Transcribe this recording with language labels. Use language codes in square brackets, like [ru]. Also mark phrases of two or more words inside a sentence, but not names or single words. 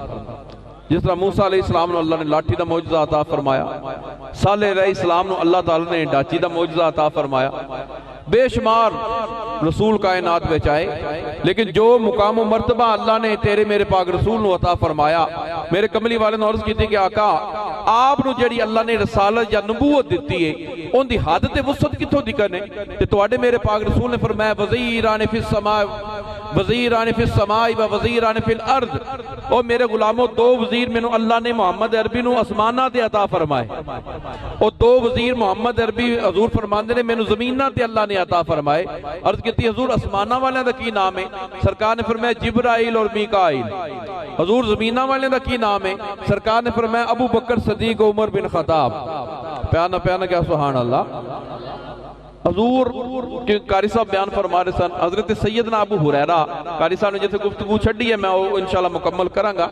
[pa] جس طرح موسیٰ [ar] علیہ السلام [pa] نو اللہ نے لاٹھی دا معجزہ عطا فرمایا، صالح [ar] علیہ السلام [pa] نو اللہ تعالیٰ نے ڈاچی دا معجزہ عطا فرمایا، بے شمار رسول کائنات بچ آئے، لیکن جو مقام و مرتبہ اللہ نے تیرے میرے پاک رسول نو عطا فرمایا، میرے کملی والے نے عرض کی تھی کہ آقا آپ نو جڑی اللہ نے رسالت یا نبوت دیتی ہے ان دی حد تے وسعت کتھوں دی کرنے؟ تے تواڈے میرے پاک رسول نے فرمایا [ar] وزیران فی السماء وزیران فی السماء و وزیران فی الارض، [pa] او میرے غلاموں دو وزیر میں نو اللہ نے محمد عربی نو اسمانہ تے عطا فرمائے، او دو وزیر محمد عربی حضور فرماندے نے میں نو زمینہ تے اللہ نے عطا فرمائے۔ عرض کیتی حضور اسمانہ والے دا کی نام ہے؟ سرکار نے فرمایا جبرائیل اور میکائیل۔ حضور زمینہ والے دا کی نام ہے؟ سرکار نے فرمایا ابو بکر صدیق عمر بن خطاب۔ پیانا پیانا کیا [ar] سبحان اللہ۔ [ur] حضور کے قاری صاحب بیان فرما رہے سن، حضرت سیدنا ابو ہریرہ، قاری صاحب نے جیسے گفتگو چھڑی ہے میں وہ انشاءاللہ مکمل کروں گا۔